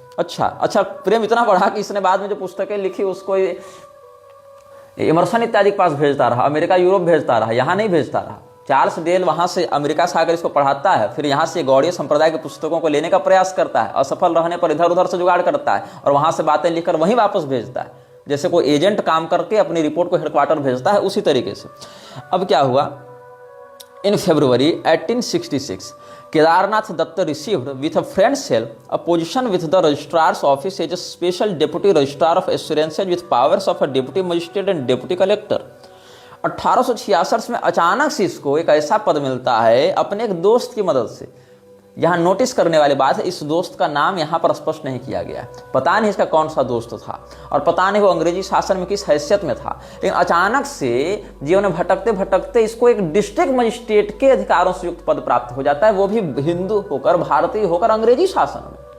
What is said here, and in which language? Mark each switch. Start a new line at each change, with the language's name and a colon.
Hindi: अच्छा प्रेम इतना बढ़ा कि इसने बाद में जो पुस्तकें लिखी उसको इमर्सन इत्यादि के पास भेजता रहा, अमेरिका यूरोप भेजता रहा, यहाँ नहीं भेजता रहा। चार्ल्स डेल वहां से अमेरिका से आकर इसको पढ़ाता है, फिर यहाँ से गौड़ीय संप्रदाय के पुस्तकों को लेने का प्रयास करता है, असफल रहने पर इधर उधर से जुगाड़ करता है और वहां से बातें लिखकर वहीं वापस भेजता है, जैसे कोई एजेंट काम करके अपनी रिपोर्ट को हेडक्वार्टर भेजता है, उसी तरीके से। अब क्या हुआ,
English: In February 1866 Kedarnath Datta received with a friend's help a position with the registrar's office as a special deputy registrar of assurances with powers of a deputy magistrate and deputy collector।
Hindi: 1866 में अचानक से इसको एक ऐसा पद मिलता है अपने एक दोस्त की मदद से। यहाँ नोटिस करने वाली बात है, इस दोस्त का नाम यहाँ पर स्पष्ट नहीं किया गया, पता नहीं इसका कौन सा दोस्त था और पता नहीं वो अंग्रेजी शासन में किस हैसियत में था। लेकिन अचानक से जीवन में भटकते भटकते इसको एक डिस्ट्रिक्ट मजिस्ट्रेट के अधिकारों से युक्त पद प्राप्त हो जाता है, वो भी हिंदू होकर, भारतीय होकर, अंग्रेजी शासन में।